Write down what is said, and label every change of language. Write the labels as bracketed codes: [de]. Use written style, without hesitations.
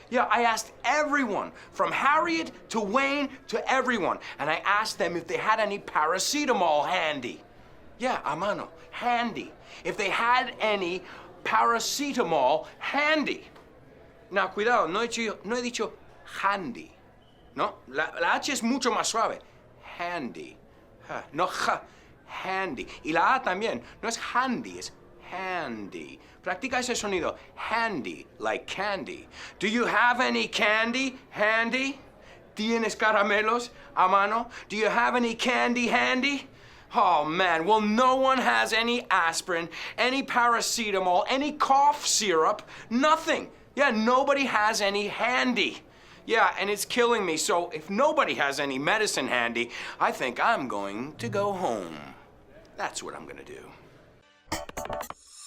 [en] Yeah, I asked everyone, from Harriet to Wayne to everyone. And I asked them if they had any paracetamol handy. Yeah, [es] a mano, [en] handy. If they had any paracetamol handy. [es] Now, cuidado, no he dicho handy. No, la H es mucho más suave. Handy. No, handy. Y la A también. No es handy, es handy. Practica ese sonido. [en] Handy, like candy. Do you have any candy handy? [es] ¿Tienes caramelos a mano? [en] Do you have any candy handy? Oh, man, well, no one has any aspirin, any paracetamol, any cough syrup, nothing. Yeah, nobody has any handy. Yeah, and it's killing me, so if nobody has any medicine handy, I think I'm going to go home. That's what I'm gonna do.